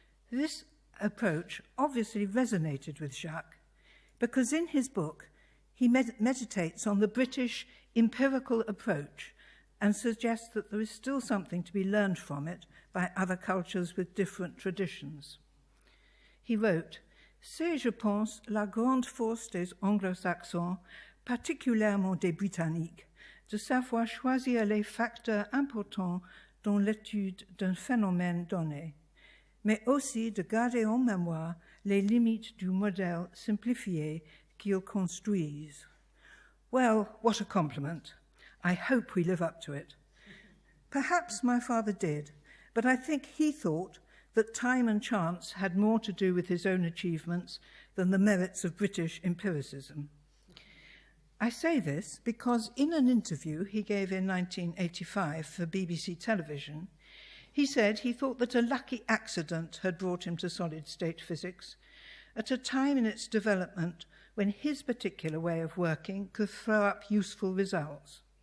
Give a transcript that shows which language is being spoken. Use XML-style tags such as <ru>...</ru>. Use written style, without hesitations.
<en>This approach obviously resonated with Jacques, because in his book he meditates on the British empirical approach and suggests that there is still something to be learned from it by other cultures with different traditions. He wrote,</en> <fr>"C'est, je pense, la grande force des anglo-saxons, particulièrement des britanniques, de savoir choisir les facteurs importants dans l'étude d'un phénomène donné, mais aussi de garder en mémoire les limites du modèle simplifié qu'ils construisent."</fr> <en>Well, what a compliment. I hope we live up to it. Perhaps my father did, but I think he thought that time and chance had more to do with his own achievements than the merits of British empiricism. I say this because in an interview he gave in 1985 for BBC television, he said he thought that a lucky accident had brought him to solid-state physics at a time in its development when his particular way of working could throw up useful results.</en>